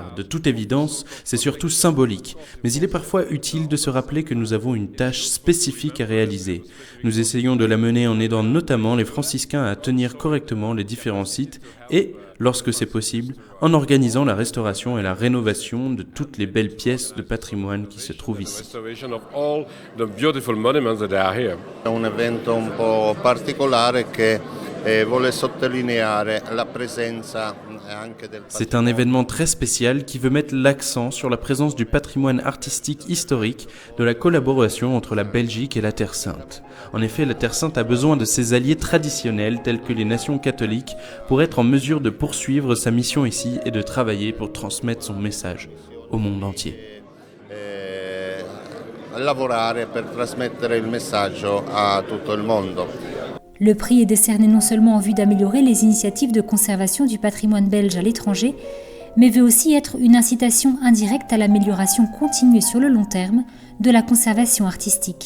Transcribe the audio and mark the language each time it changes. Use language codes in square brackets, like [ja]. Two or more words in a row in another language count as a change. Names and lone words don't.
[fr] De toute évidence, c'est surtout symbolique, mais il est parfois utile de se rappeler que nous avons une tâche spécifique à réaliser. Nous essayons de la mener en aidant notamment les franciscains à tenir correctement les différents sites et, lorsque c'est possible, en organisant la restauration et la rénovation de toutes les belles pièces de patrimoine qui se trouvent ici. [it] Un evento un po' particolare che vuole sottolineare la presenza anche del. [fr] C'est un événement très spécial qui veut mettre l'accent sur la présence du patrimoine artistique historique, de la collaboration entre la Belgique et la Terre Sainte. En effet, la Terre Sainte a besoin de ses alliés traditionnels tels que les nations catholiques pour être en mesure de poursuivre sa mission ici et de travailler pour transmettre son message au monde entier. [it] Lavorare per trasmettere il messaggio a tutto il mondo. [fr] Le prix est décerné non seulement en vue d'améliorer les initiatives de conservation du patrimoine belge à l'étranger, mais veut aussi être une incitation indirecte à l'amélioration continue sur le long terme de la conservation artistique.